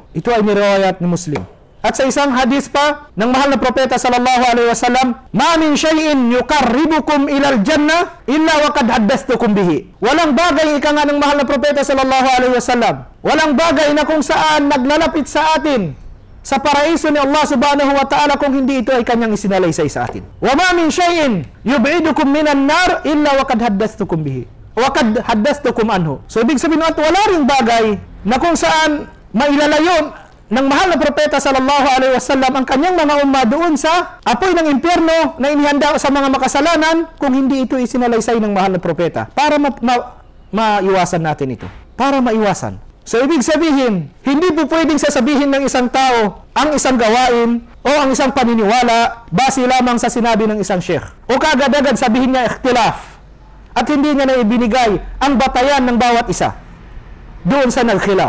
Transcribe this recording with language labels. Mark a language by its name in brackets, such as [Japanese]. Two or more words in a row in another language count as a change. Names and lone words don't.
[Filipino] Ito ay niriwayat ni Muslim. At sa isang hadis pa ng mahal na propeta [Arabic] صلى الله عليه وسلم, ما من شيء يقربكم إلى الجنة إلا وقد حدثتكم به. [Filipino] Walang bagay, ika nga ng mahal na propeta [Arabic] صلى الله عليه وسلم, [Filipino] walang bagay na kung saan naglalapit sa atin sa paraiso ni Allah [Arabic] سبحانه وتعالى [Filipino] kung hindi ito ay kanyang isinalaysay sa atin. [Arabic] وما من شيء يبعدكم من النار إلا وقد حدثتكم به وقد حدثتكم عنه. [Filipino] So ibig sabihin at wala ring bagay na kung saan mailalayon ng mahal na propeta [Arabic] صلى الله عليه وسلم [Filipino] ang kanyang mga umma doon sa apoy ng impyerno na inihanda sa mga makasalanan kung hindi ito isinalaysay ng mahal na propeta, para maiwasan natin ito, para maiwasan. So ibig sabihin, hindi po pwedeng sasabihin ng isang tao ang isang gawain o ang isang paniniwala base lamang sa sinabi ng isang sheikh, o kaagad-agad sabihin niya ikhtilaf at hindi niya na ibinigay ang batayan ng bawat isa doon sa nagkhilaf.